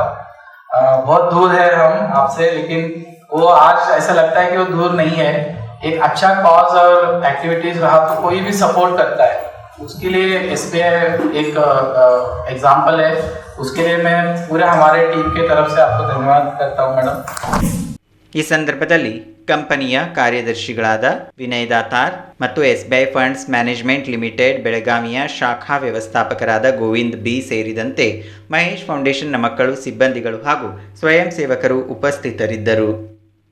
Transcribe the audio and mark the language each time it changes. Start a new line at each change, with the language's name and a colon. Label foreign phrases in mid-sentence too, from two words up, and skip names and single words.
Hindi: बहुत दूर है हम आपसे, लेकिन वो आज ऐसा लगता है कि वो दूर नहीं है. एक अच्छा कॉज और एक्टिविटीज रहा तो कोई भी सपोर्ट करता है, उसके लिए SBI एक एग्जाम्पल है. उसके लिए मैं पूरे हमारे टीम की तरफ से आपको धन्यवाद करता हूँ मैडम.
Kannada: ಈ ಸಂದರ್ಭದಲ್ಲಿ ಕಂಪನಿಯ ಕಾರ್ಯದರ್ಶಿಗಳಾದ ವಿನಯ್ ದಾತಾರ್ ಮತ್ತು SBI ಫಂಡ್ಸ್ ಮ್ಯಾನೇಜ್ಮೆಂಟ್ ಲಿಮಿಟೆಡ್ ಬೆಳಗಾವಿಯ ಶಾಖಾ ವ್ಯವಸ್ಥಾಪಕರಾದ ಗೋವಿಂದ್ B ಸೇರಿದಂತೆ ಮಹೇಶ್ ಫೌಂಡೇಶನ್ನ ಮಕ್ಕಳು, ಸಿಬ್ಬಂದಿಗಳು ಹಾಗೂ ಸ್ವಯಂ ಸೇವಕರು ಉಪಸ್ಥಿತರಿದ್ದರು.